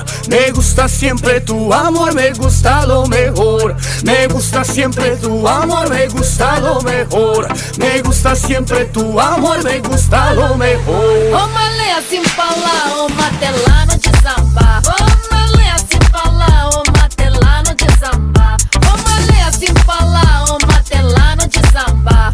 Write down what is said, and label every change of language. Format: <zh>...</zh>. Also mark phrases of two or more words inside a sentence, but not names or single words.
<es>Me gusta siempre tu amor, me gusta lo mejor. Me gusta siempre tu amor, me gusta lo mejor. Me gusta siempre tu amor, me gusta lo mejor.</es> <pt>Ô Malê, assim pra lá, ô matelano de samba. Ô Malê, assim pra lá, ô matelano de samba. Ô Malê, assim pra lá, ô matelano de samba.</pt>